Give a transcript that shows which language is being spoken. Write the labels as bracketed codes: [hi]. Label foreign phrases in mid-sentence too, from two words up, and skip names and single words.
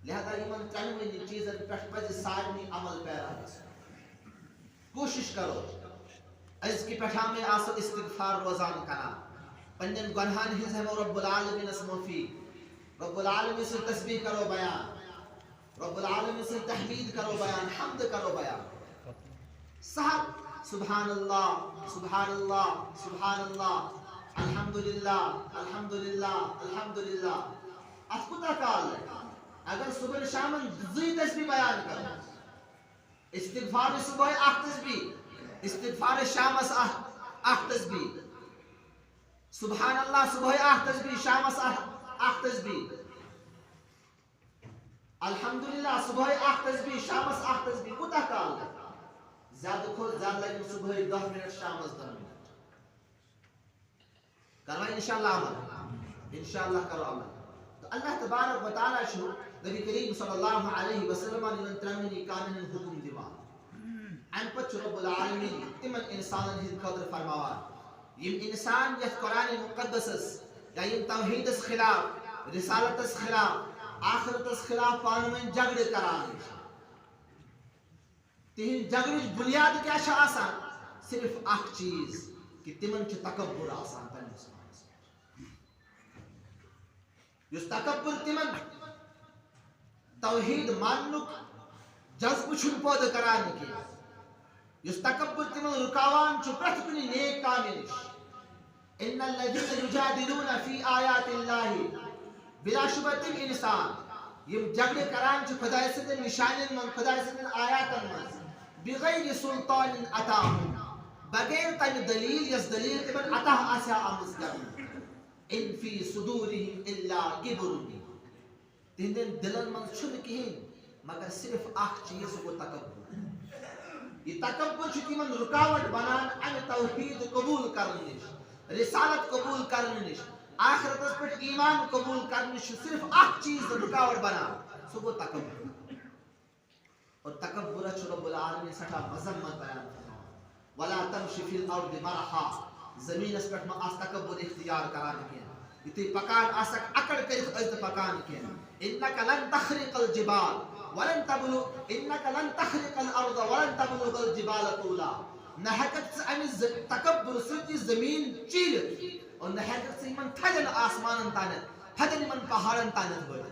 [ks] لہذا یمن ترٛنوٕنی چیٖزن پٮ۪ٹھ پزِ سارنٕے عمل پیرا گژھُن کوٗشش کرو أزکہِ پٮ۪ٹھ ہمیں آسو استغفار روزان کران پننٮ۪ن گۄنہن ہٕنٛز ہٮ۪مو رب العالمیٖنس معٲفی رب العالمیٖن سٕنٛز تسبیح کرو بیان رب العالمیٖن سٕنٛز تحمید کرو بیان حمد کرو بیان سہل [ar] سبحان اللہ سبحان اللہ سبحان اللہ الحمدللہ الحمدللہ [ks] الحمدللہ اتھ کوٗتاہ کال لگہِ اگر صبح شامن زٕے تسبیح بیان کرو استغفار صبح اکھ تسبیح استغفار شامس اکھ تسبیح سبحان اللہ صبح اکھ تسبیح شامس اکھ تسبیح الحمدللہ صبح اکھ تسبیح شامس اکھ تسبیح کوٗتاہ کال لگہِ زیادٕ کھۄتہٕ زیادٕ لگن صبح 10 منٹ شامس 10 منٹ کرو انشاءاللہ عمل انشاءاللہ کرو عمل تو اللہ تبارک و تعالیٰ چھُ نبی کریم صلی اللہ علیہ وسلم یمن ترٛنوٕنی کامٮ۪ن ہُنٛد حکم دِوان امہِ پتہٕ چھُ رب العالمیٖن تِمن انسانن ہٕنٛدِ خٲطرٕ فرماوان یِم انسان یتھ قرآن مقدسس یا یِم توحیٖدس خلاف رسالتس خلاف آخرتس خلاف پانہٕ ؤنۍ جگڑٕ کران تہنٛدِ جگڑٕچ بنیاد کیٛاہ چھِ آسان صرف اکھ چیٖز کہِ تِمن چھُ تکبر آسان پننِس پانس یُس تکبر تِمن توحید ماننُک جذبہٕ چھُنہٕ پٲدٕ کران کینٛہہ یُس تکبر تِمن رُکاوان چھُ پرٛٮ۪تھ کُنہِ نیک کامہِ نِش [ar] ان الذین یجادلون فی آیات اللہ [ks] بلا شبہ تِم انسان یِم جگڑٕ کران چھِ خۄداے سٕنٛدٮ۪ن نِشانٮ۪ن منٛز خۄداے سٕنٛدٮ۪ن آیاتن منٛز بغیر [ar] سلطان عطاہم [ks] بغیر تمہِ دلیٖل یۄس دلیٖل تِمن عطا آسہِ ہا آمٕژ کرنہٕ [ar] ان فی صدورہم الا کبر [ks] تہنٛدٮ۪ن دلن منٛز چھُنہٕ کِہیٖنۍ مگر صرف اکھ چیٖز سُہ گوٚو تکبر یہ تکبر چھُ تِمن رُکاوٹ بنان امہِ توحیٖد قبوٗل کرنہٕ نِش رسالت قبوٗل کرنہٕ نِش آخرتس پٮ۪ٹھ ایمان قبوٗل کرنہٕ نِش چھُ صرف اکھ چیٖز رُکاوٹ بنان سُہ گوٚو تکبر اور تکبرس چھُ رب العالمیٖن سٮ۪ٹھاہ مذمت بیان فرماوان [ar] ولا تمشِ فی الارض مرحا [ks] زمیٖنس پٮ۪ٹھ مہ آس تکبر اختیار کران کینٛہہ یُتھُے پکان آسکھ اکڑ کٔرِتھ ٲسۍ نہٕ پکان کینٛہہ [ar] انک لن تخرق الجبال ولن تبلغ انک لن تخرق الارض ولن تبلغ الجبال طولا [ks] نہ ہیککھ ژٕ امہِ تکبر سۭتۍ یہِ زمیٖن چیٖرِتھ اور نہ ہیککھ ژٕ یِمن تھدٮ۪ن آسمانن تانٮ۪تھ تھدٮ۪ن یِمن پہاڑن تانٮ۪تھ وٲتِتھ